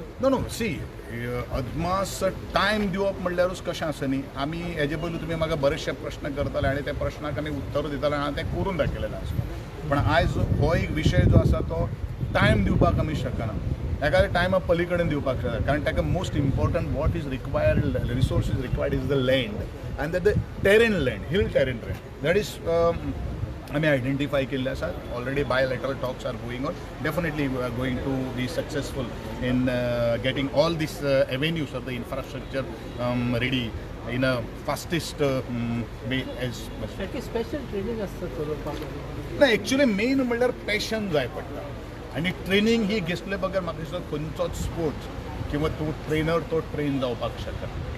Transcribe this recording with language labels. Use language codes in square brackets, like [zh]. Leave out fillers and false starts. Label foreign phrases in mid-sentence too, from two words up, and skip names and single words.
[kok] नो सी अदमास टायम दिवप म्हणल्यारूच कशें आसा न्ही. आमी हेजे पयलीं तुमी म्हाका बरेचशे प्रश्न करताले आनी त्या प्रश्नाक आमी उत्तर दिताले आनी हांवें तें करून दाखयलेलें आसा. पण आयज हो एक विशय जो आसा तो टायम दिवपाक आमी शकना. ताका टायमा पलीकडेन दिवपाक शकता. कारण ताका [en] most important what is required resources required is the land and the terrain land hill terrain that is [kok] आमी आयडेंटिफाय केल्ले आसा. [en] Already bilateral talks are going on. Definitely we are going to be successful in getting all these avenues of the infrastructure ready in a fastest way as Special training असतं. [kok] ना [en] actually main [kok] म्हणल्यार पॅशन जाय पडटा. आनी ट्रेनिंग ही घेतले बगर म्हाका दिसता खंयचोच स्पोर्ट्स किंवा तो ट्रेनर तो ट्रेन जावपाक शकना.